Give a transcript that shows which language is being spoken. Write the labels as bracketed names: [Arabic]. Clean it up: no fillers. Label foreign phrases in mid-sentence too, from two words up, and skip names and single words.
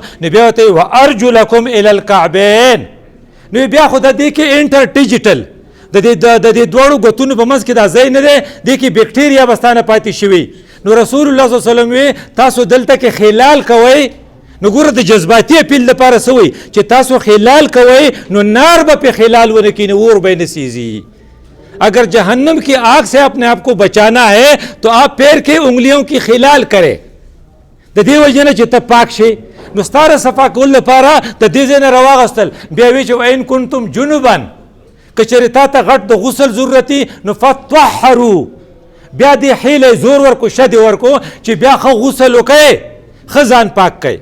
[Pashto] نو بیا ورته وی [Arabic] وارجلکم الی الکعبین. [Pashto] نو بیا خو د دې کې [English] inter digital [Pashto] د دې دواړو ګوتونو په منځ کې دا ځای نه دی، دې کې بیکټیریا بستانه پاتې شوي. نو رسول الله صلی الله علیه وسلم وی تاسو دلته کې خلال کوئ. نو ګوره د جذباتي اپیل لپاره څه وی چې تاسو خلال کوئ نو نار به پې خلال ونه کړي، نو اور به یې نه سیزي. [Urdu] اگر جہنم کی آگ سے اپنے آپ کو بچانا ہے تو آپ پیر کے انگلیوں کی خلال کرے. [Pashto] د دې وجه نه چې ته پاک شي نو ستاره صفا کول لپاره د دې ځای نه راواغستل. بیا وی چې [Arabic] وان کنتم جنبا [Pashto] که چېرې تا ته غټ د غسل ضرورتي نو فطهروا بیا دې حیلې زور ورکو شدې ورکو چې بیا ښه غسل وکړئ ښه ځان پاک کړئ.